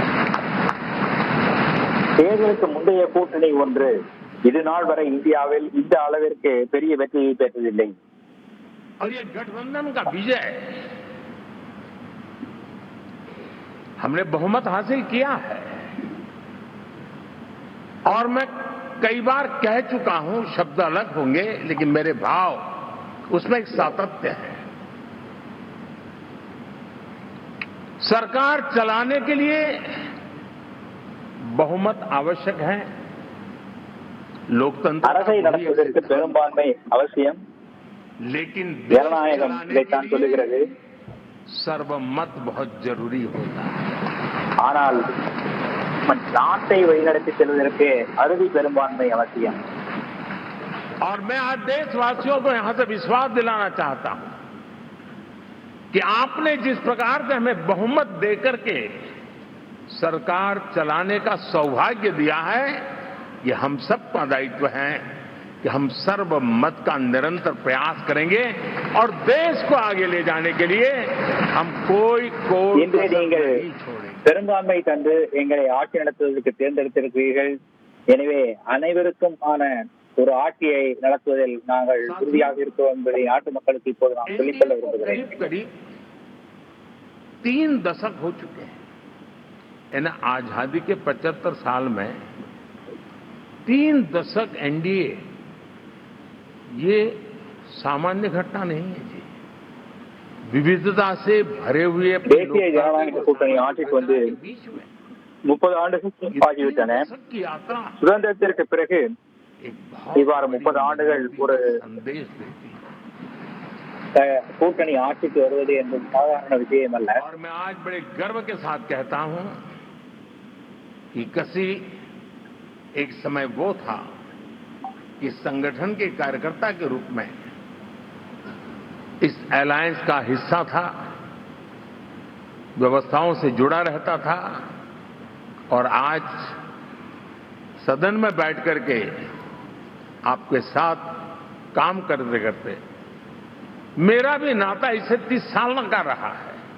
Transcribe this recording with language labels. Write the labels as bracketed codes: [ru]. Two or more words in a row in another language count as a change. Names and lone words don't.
[ta] தேர்தலுக்கு முந்தைய கூட்டணி ஒன்று இது நாள் வரை இந்தியாவில் இந்த அளவிற்கு பெரிய வெற்றியை பெற்றதில்லை. [hi] और ये गठबंधन का विजय, हमने बहुमत हासिल किया है। और मैं कई बार कह चुका हूं, शब्द अलग होंगे लेकिन मेरे भाव उसमें एक सातत्य है। सरकार चलाने के लिए बहुमत आवश्यक है, लोकतंत्र [ta] அரசை நடத்துவதற்கு பெரும்பான்மை அவசியம். [hi] लेकिन [ta] ஜனநாயகம் இதைத்தான் சொல்லுகிறது. [hi] सर्वमत बहुत जरूरी होता है। [ta] ஆனால் நாட்டை வழிநடத்தி செல்வதற்கு அறுதி பெரும்பான்மை அவசியம். [hi] और मैं आज देशवासियों को यहां से विश्वास दिलाना चाहता हूं कि आपने जिस प्रकार से हमें बहुमत देकर के सरकार चलाने का सौभाग्य दिया है, ये हम सबका दायित्व है कि हम सर्वमत का निरंतर प्रयास करेंगे और देश को आगे ले जाने के लिए हम कोई [ta] இன்று நீங்கள் [hi] नहीं छोड़ेंगे। [ta] பெரும்பான்மை தந்து எங்களை ஆட்சி நடத்துவதற்கு தேர்ந்தெடுத்திருக்கிறீர்கள். எனவே அனைவருக்கும் ஆன ஒரு ஆட்சியை நடத்துவதில் நாங்கள் உறுதியாக இருக்கிறோம் என்பதை நாட்டு மக்களுக்கு இப்போது நான் சொல்லிக்கொள்ள விரும்புகிறேன். [hi] करीब 3 दशक हो चुके हैं। यानी आजादी के 75 साल में 3 दशक एनडीए, ये सामान्य घटना नहीं है जी। विविधता से भरे हुए [ta] தேசிய ஜனநாயக கூட்டணி ஆட்சிக்கு வந்து 30 ஆண்டுகள் ஆகிவிட்டன. சுதந்திரத்திற்கு பிறகு இவ்வாறு 30 ஆண்டுகள் ஒரு கூட்டணி ஆட்சிக்கு வருவது என்பது சாதாரண விஷயம் அல்ல. [hi] और मैं आज बड़े गर्व के साथ कहता हूं कि किसी एक समय वो था कि संगठन के कार्यकर्ता के रूप में इस अलायंस का हिस्सा था, व्यवस्थाओं से जुड़ा रहता था और आज सदन में बैठ करके आपके साथ काम करते करते मेरा भी नाता इससे 30 साल का रहा है।